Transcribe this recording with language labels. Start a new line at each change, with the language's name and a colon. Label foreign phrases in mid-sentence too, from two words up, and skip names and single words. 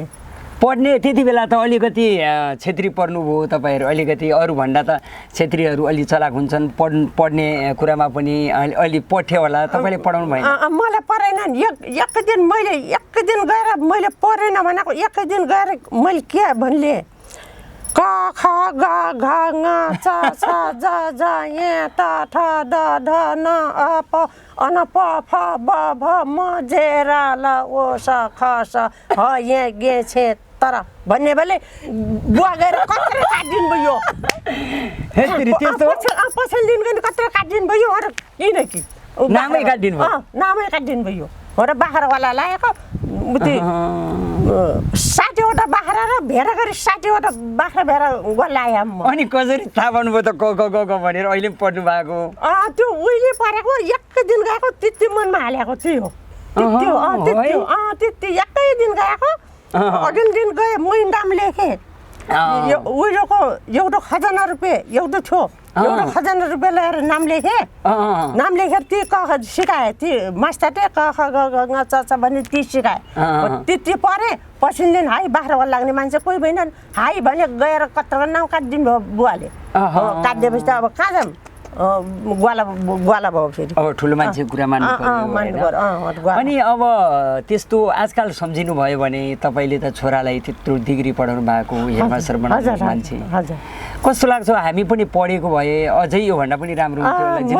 Nepali: पढ्ने त्यति बेला त अलिकति क्षेत्री पढ्नुभयो तपाईँहरू अलिकति अरूभन्दा त क्षेत्रीहरू अलि चलाक हुन्छन् पढ्ने कुरामा पनि अलि पढ्थ्यो होला तपाईँले पढाउनु भएन मलाई पढाएन एक दिन गएर मैले पढेन भनेको एक दिन गएर मैले के भन्ने क ख ग घ ङ च छ ज ज य त ठ ड ढ न प अन प फ ब भ म जे र ल ओ स ख स ह य गे छे तर भन्ने बेले बुवा गएर कत्रो काटिदिनु भयो पछिल्लो दिन गएर कत्रो काटिदिनु भयो अरू किन नामै काटिदिनु भयो र बाख्रावाला लागेको उति 60वटा बाख्रा र भेडा गरी 60वटा बाख्रा भेडा ल्याएँ म अनि कसरी थाहा पाउनुभयो त क भनेर अहिले पनि पढ्नु भएको त्यो उहिले परेको एकै दिन गएको त्यति मनमा हालेको थियो त्यति एकै दिन गएको अघिल्लो दिन गएँ मैले नाम लेखेँ उहिलेको एउटा खजाना रुपियाँ एउटा थियो एउटा खजाना रुपियाँ ल्याएर नाम लेखेँ नाम लेखेर ती क सिकाएँ ती मास्टरले क ख ग घ ङ च छ भने ती सिकाएँ ती पढेँ पछिल्लो दिन हाई बाख्रा लाग्ने मान्छे कोही भएनन् हाई भने गएर कत्रो नाउँ काटिदिनु भयो बुवाले काटिदिएपछि त अब कहाँ जाऊँ ग्वाला भयो फेरि अब ठुलो मान्छेको कुरा मान्नु पर्यो अनि अब त्यस्तो आजकल सम्झिनु भयो भने तपाईँले त छोरालाई त्यत्रो डिग्री पढाउनु भएको हेडमास्टर बनाउनु मान्छे कस्तो लाग्छ हामी पनि पढेको भए अझै योभन्दा पनि राम्रो हुन्थ्यो